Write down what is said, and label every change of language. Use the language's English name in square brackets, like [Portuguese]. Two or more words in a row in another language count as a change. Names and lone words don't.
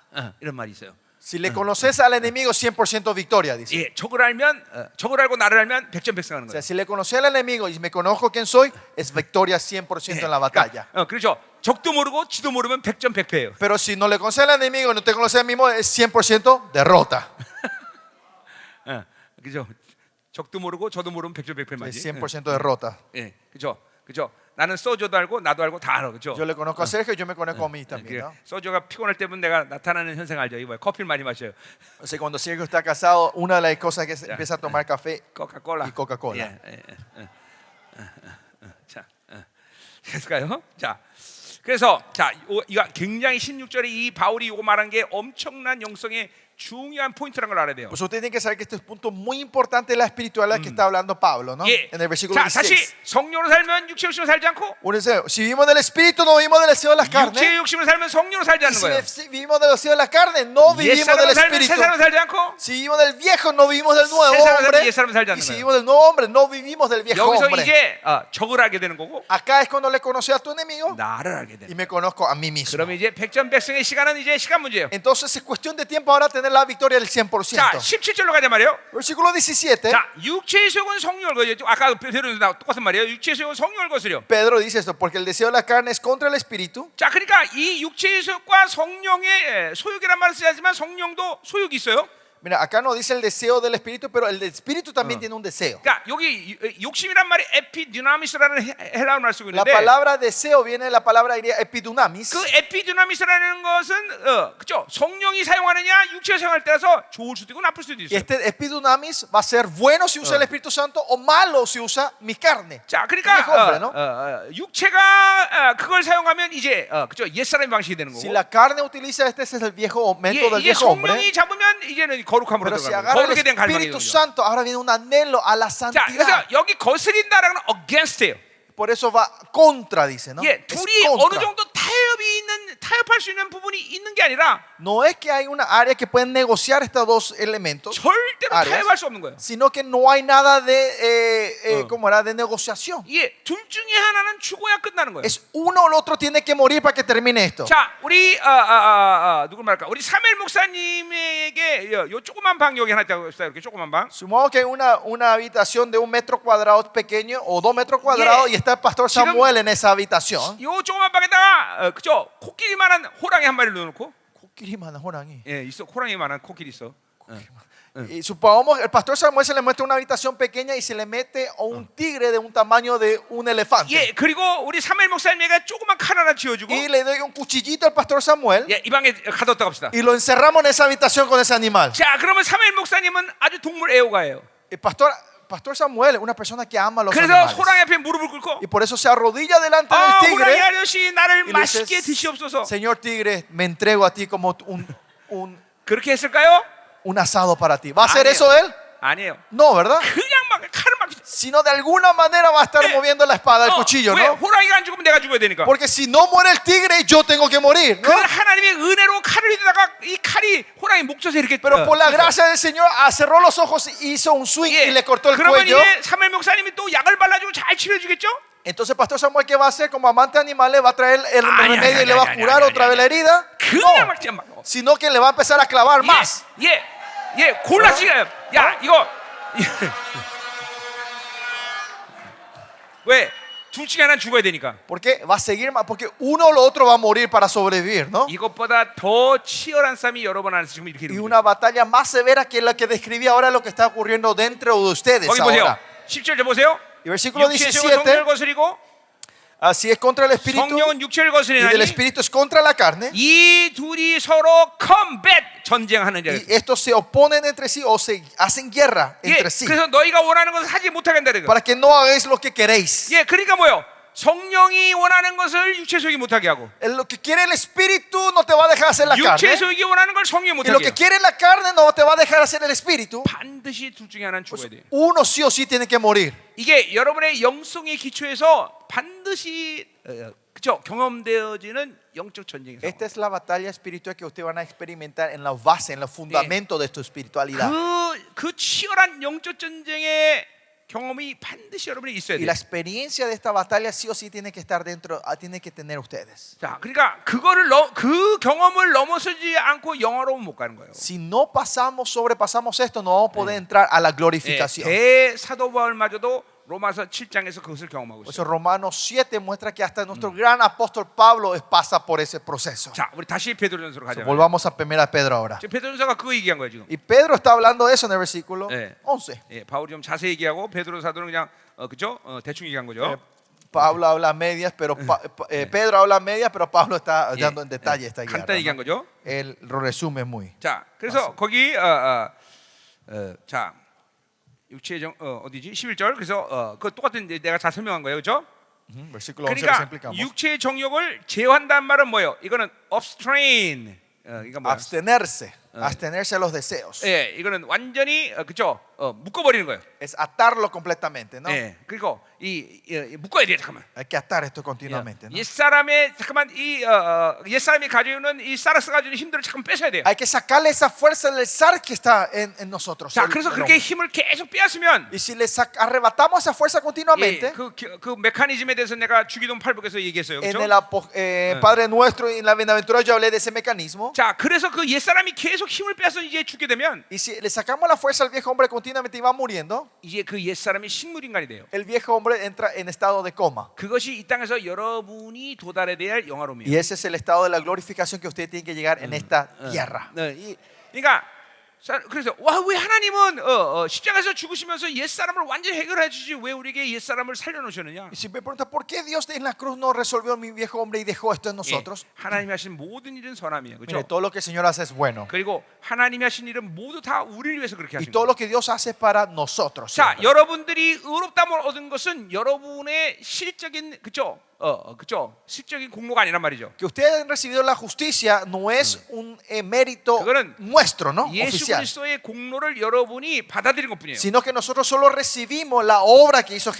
[Korean] 이런 말이 있어요. [Spanish] Si le conoces al enemigo, 100% victoria, dice. [Korean] 예, 적을 알고 나를 알면 백전백승하는 [Spanish] O [Korean] 거예요. [Spanish] sea, si le conoces al enemigo y me conozco quién soy, es victoria 100% en la batalla. [Korean] 그렇죠. 적도 모르고 지도 모르면 백전백패예요. [Spanish] Pero si no le conoces al enemigo y no te conoces al mismo, es 100% derrota. [Korean] 그죠? 적도 모르고 저도 모르면 백전백패 [Spanish] Es [Korean] 맞지? [Spanish] 100% derrota. [Korean] 예, 그죠? 나는 소저도 알고 나도 알고 다 알아, 그죠? [Spanish] Yo le conozco a Sergio y yo me conozco a mí también, ¿no? [Korean] 소저가 피곤할 때면 내가 나타나는 현상 알죠? 이거 커피를 많이 마셔요. [Spanish] O sea, cuando Sergio está casado, una de las cosas que empieza a tomar café [Korean] 코카콜라. [Spanish] y Coca-Cola. [Korean] 자, 그래서가요. 자, 그래서 이거 굉장히 16절에 이 바울이 이거 말한 게 엄청난 영성의 중요한 포인트라는 걸 알아야 돼요. [Spanish] Pues usted tiene que saber que este es un punto muy importante de la espiritualidad que está hablando Pablo, ¿no? [Korean] 예. [Spanish] En el versículo [Korean] 자, 다시 [Spanish] 16. [Korean] 성령으로 살면 육체의 욕심을 살지 않고 [Spanish] Un deseo. Si vivimos del espíritu, no vivimos del deseo de las carnes. [Korean] 육체의 욕심을 살면 성령으로 살지 [Spanish] Y [Korean] 않는 거예요. [Spanish] si vivimos del deseo de las carnes, no [Korean] 옛 [Spanish] vivimos del [Korean] 사람으로 살면 [Spanish] espíritu. [Korean] 새 사람으로 살지 않고 [Spanish] Si vivimos del viejo, no vivimos del nuevo [Korean] 새 사람으로 [Spanish] hombre. [Korean] 살면 옛 사람으로 살지 [Spanish] Y [Korean] 않는 [Spanish] si [Korean] 거예요. [Spanish] vivimos del nuevo hombre, no vivimos del viejo [Korean] 여기서 [Spanish] hombre. [Korean] 이제 적을 알게 되는 거고 [Spanish] Acá es cuando le conoces a tu enemigo [Korean] 나를 알게 되는 [Spanish] y [Korean] 거예요. [Spanish] me conozco a mí mismo. [Korean] 그러면 이제 백전백승의 시간은 이제 시간 문제예요. [Spanish] Entonces es cuestión de tiempo ahora tener la victoria del [Korean] 자, [Spanish] 100%. [Korean] 17절로 가자 말이에요. [Spanish] Versículo 17. [Korean] 자, 육체의 소욕은 성령을 거스려. 아까 베드로는 똑같은 말이에요. 육체의 소욕은 성령을 거스려. [Spanish] Pedro dice esto, porque el deseo de la carne es contra el espíritu. [Korean] 자, 그러니까 이 육체의 소욕과 성령의 소욕이란 말을 쓰지만 성령도 소욕이 있어요. [Spanish] Mira, acá no dice el deseo del espíritu, pero el espíritu también tiene un deseo. [Korean] 그러니까 여기 욕심이란 말이 에피디나미스라는 헬라어 말 쓰고 [Spanish] La [Korean] 있는데 [Spanish] palabra deseo viene de la palabra griega epidunamis. [Korean] 그 에피디나미스라는 것은 그죠? 성령이 사용하느냐 육체가 사용할 때라서 좋을 수도 있고 나쁠 수도 [Spanish] Y [Korean] 있어요. [Spanish] este epidunamis va a ser bueno si usa el Espíritu Santo o malo si usa mi carne. [Korean] 자, [Spanish] viejo hombre, ¿no? [Korean] 그러니까 육체가 그걸 사용하면 이제 그죠? 옛사람의 방식이 되는 [Spanish] Si [Korean] 거고. [Spanish] la carne utiliza este es el viejo método del [Korean] 이게 [Spanish] viejo hombre. [Korean] 성령이 잡으면 이제는 거룩함으로 [Spanish] Pero si [Korean] 들어가는 [Spanish] agarra [Korean] 거예요. [Spanish] el [Korean] 거룩에 대한 갈망이 [Spanish] Espíritu [Korean] 되는 거죠. [Spanish] Santo, ahora viene un anhelo a la [Korean] 자, 그래서 [Spanish] santidad. [Korean] 여기 거스린다라는 건 against예요. [Spanish] Por eso va contra, dice, ¿no? [Korean] 예, [Spanish] Es [Korean] 둘이 [Spanish] contra. [Korean] 어느 정도 타협이 있는 타협할 수 있는 부분이 있는 게 아니라 [Spanish] No es que hay una área que pueden negociar estos dos elementos, [Korean] 절대로 [Spanish] áreas, [Korean] 타협할 수 없는 거예요. [Spanish] sino que no hay nada de, ¿cómo era? De negociación. [Korean] 예, 둘 중에 하나는 죽어야 끝나는 거예요. [Spanish] Es uno o el otro tiene que morir para que termine esto. [Korean] 자, 우리 누구 말할까? 우리 사무엘 목사님에게 요 조그만 방 여기 하나 있다고 했어요. 이렇게 조그만 방. [Spanish] Supongamos que hay una habitación de 1 metro cuadrado pequeño o 2 metros cuadrados y está el pastor Samuel en esa habitación. [Korean] 요 조그만 방에다가 그죠? 코끼리만한 호랑이 한 마리를 넣어놓고, 예, 있어. 호랑이만한 코끼리 있어. [Spanish] Y supongamos el pastor Samuel se le muestra una habitación pequeña y se le mete a un tigre de un tamaño de un elefante. [Korean] 예, 그리고 우리 사무엘 목사님에게 조그만 칼 하나 쥐어주고, [Spanish] Y le doy un cuchillito al pastor Samuel [Korean] 예, 이 방에 가뒀다 갑시다. [Spanish] y lo encerramos en esa habitación con ese animal. [Korean] 자, 그러면 사무엘 목사님은 아주 동물 애호가예요. [Spanish] El pastor Samuel es una persona que ama a los [Korean] 그래서 [Spanish] animales. [Korean] 호랑이 앞에 무릎을 꿇고, [Spanish] Y por eso se arrodilla delante del [Korean] 호랑이 [Spanish] tigre [Korean] 아저씨 나를 [Spanish] y le dice, [Korean] 맛있게 드시옵소서. [Spanish] Señor tigre, me entrego a ti como [Korean] 그렇게 했을까요? [Spanish] un asado para ti. ¿Va a hacer [Korean] 아니에요. [Spanish] eso él? [Korean] 아니에요. [Spanish] No, ¿verdad? [Korean] 그냥 막 칼을 막. [Spanish] Sino de alguna manera va a estar moviendo la espada, el cuchillo, [Korean] 왜? [Spanish] ¿no? [Korean] 호랑이가 안 죽으면 내가 죽어야 되니까. [Spanish] Porque si no muere el tigre, yo tengo que morir, [Korean] 그 [Spanish] ¿no? [Korean] 하나님의 은혜로 칼을 휘두다가 이 칼이 호랑이 목젖에 이렇게. [Spanish] Pero por la gracia del Señor cerró los ojos y hizo un swing y le cortó el [Korean] 그러면 [Spanish] cuello. [Korean] 이제 사무엘 목사님이 또 약을 발라주고 잘 치료해주겠죠? [Spanish] Entonces Pastor Samuel, ¿qué va a hacer? Como amante de animales, va a traer el Ay, remedio ay, y le va ay, a curar ay, otra ay, vez la herida. [Korean] 그냥 [Spanish] No, [Korean] 막 진짜 막. [Spanish] sino que le va a empezar a clavar más. [Korean] 예, 골라지가. 야, 이거. 왜? 둘 중에 하나는 죽어야 되니까. [Spanish] Porque va a seguir más, porque uno o lo otro va a morir para sobrevivir, ¿no? [Korean] 이것보다 더 치열한 싸움이 여러 번 안에서 지금 이렇게 [Spanish] Y [Korean] 이루어지고 [Spanish] una batalla más severa que la que describí ahora, lo que está ocurriendo dentro de ustedes [Korean] 거기 보세요. [Spanish] ahora. [Korean] 10절 보세요. [Spanish] Y versículo [Korean] 육체의 성을 [Spanish] 17, [Korean] 거스리고 [Spanish] así es contra el espíritu [Korean] 성령은 육체를 [Spanish] y del [Korean] 거스리나니 [Spanish] espíritu es contra la carne. [Korean] 이 둘이 서로 컴뱃 전쟁하는 자. [Spanish] Y estos se oponen entre sí o se hacen guerra [Korean] 예, [Spanish] entre sí [Korean] 그래서 너희가 원하는 것을 하지 못하게 한다는 거. [Spanish] para que no hagáis lo que queréis. [Korean] 예, 그러니까 뭐요? 성령이 원하는 것을 육체 속이 못하게 하고, [Spanish] Lo que quiere el espíritu no te va a dejar hacer la [Korean] 육체 [Spanish] carne. [Korean] 속이 원하는 걸 성령이 [Spanish] Y lo [Korean] 못하게 [Spanish] que [Korean] 해요. [Spanish] quiere la carne no te va a dejar hacer el espíritu. [Korean] 반드시 둘 중에 하나는 [Spanish] Pues [Korean] 죽어야 돼요. [Spanish] uno sí o sí tiene que morir. [Korean] 이게 여러분의 영성의 기초에서 반드시 그죠? 경험되어지는 영적 전쟁에서 [Spanish] Esta es la batalla espiritual que ustedes van a experimentar en la base, en los fundamentos de tu espiritualidad. [Korean] 그 치열한 영적 전쟁의 경험이 반드시 여러분이 있어야 [Spanish] Y [Korean] 돼요. [Spanish] la experiencia de esta batalla sí o sí tiene que estar dentro, tiene que tener ustedes. [Korean] 자, 그러니까 그 경험을 넘어서지 않고 영화로는 못 가는 거예요. [Spanish] Si no sobrepasamos esto, no vamos a poder entrar a la glorificación. [Korean] 대사도 바울마저도 로마서 7장에서 그것을 경험하고 [Spanish] Por eso [Korean] 있어요. [Spanish] Romanos 7 muestra que hasta nuestro gran apóstol Pablo pasa por ese proceso. [Korean] 자, 우리 다시 베드로전서로 가자. [Spanish] Volvamos a 1 Pedro ahora. [Korean] 지금 베드로전서가 그거 얘기한 거예요 지금. [Spanish] Y Pedro está hablando de eso en el versículo 11. [Korean] 예, 바울이 좀 자세히 얘기하고 베드로 사도는 그냥 그죠? 대충 얘기한 거죠. [Spanish] Pablo habla a medias, pero Pedro habla a medias, pero Pablo está dando en detalle esta guerra. [Korean] 간단히 얘기한 [Spanish] ¿no? [Korean] 거죠. [Spanish] Él lo resume muy. [Korean] 자, 그래서 거기 자 육체의 어디지? 11절. 그래서 그 똑같은 내가 다 설명한 거예요, 그렇죠? [Spanish] Versículo 11 [Korean] 그러니까 [Spanish] explicamos. [Korean] 육체의 정욕을 제어한다는 말은 뭐예요? 이거는 abstain. 이거 뭐야? [Spanish] Abstenerse a los deseos. [Korean] 예, 이거는 완전히 그죠? 묶어버리는 거예요. [Spanish] Es atarlo completamente, ¿no? [Korean] 예, 그리고 묶어야 돼, 잠깐만. [Spanish] Hay que atar esto continuamente, ¿no? [Korean] 옛 사람의 잠깐만 옛 사람이 가지고 있는 이 사르스 가지고 있는 힘들을 잠깐 뺏어야 돼요. [Spanish] Hay que sacarle esa fuerza del zar que está en nosotros. [Korean] 자, 그래서 그렇게 힘을 계속 빼앗으면 [Spanish] Y si le arrebatamos esa fuerza continuamente, [Korean] 그 메커니즘에 대해서 내가 주기도문 8복에서 얘기했어요. [Spanish] en [Korean] 그렇죠? [Spanish] el Padre Nuestro y en la Bienaventura yo hablé de ese mecanismo. [Korean] 자, 그래서 그 옛 사람이 계속 힘을 빼서 이제 죽게 되면 [Spanish] Y si le sacamos la fuerza al viejo hombre continuamente y va muriendo, [Korean] 이제 그 옛 사람이 식물 인간이 돼요. [Spanish] el viejo hombre entra en estado de coma. [Korean] 그것이 이 땅에서 여러분이 도달해야 될 영화로움이에요. [Spanish] Y ese es el estado de la glorificación que usted tiene que llegar en esta tierra. [Korean] 그러니까 그래서 왜 하나님은 십자가에서 죽으시면서 옛 사람을 완전히 해결해 주지 왜 우리에게 옛 사람을 살려놓으셨느냐? [Spanish] Y si me pregunta por qué Dios en la cruz no resolvió mi viejo hombre y dejó esto en nosotros. [Korean] 하나님이 하신 모든 일은 선함이에요, [Spanish] Mire, [Korean] 그렇죠? [Spanish] todo lo que el Señor hace es bueno. [Korean] 그리고 하나님이 하신 일은 모두 다 우리를 위해서 그렇게 [Spanish] Y [Korean] 하신 [Spanish] todo [Korean] 거예요. [Spanish] lo que Dios hace es para nosotros. [Korean] 자, [Spanish] siempre. [Korean] 여러분들이 의롭다함을 얻은 것은 여러분의 실적인 그죠? 그죠? 실적인 공로가 아니란 말이죠. [Spanish] Que ustedes han recibido la justicia no es un mérito [Korean] 그거는 [Spanish] nuestro, ¿no? [Korean] 예수 [Spanish] Oficial. [Korean] 그리스도의 공로를 여러분이 받아들인 것뿐이에요. [Spanish] Sino que nosotros solo recibimos la obra que hizo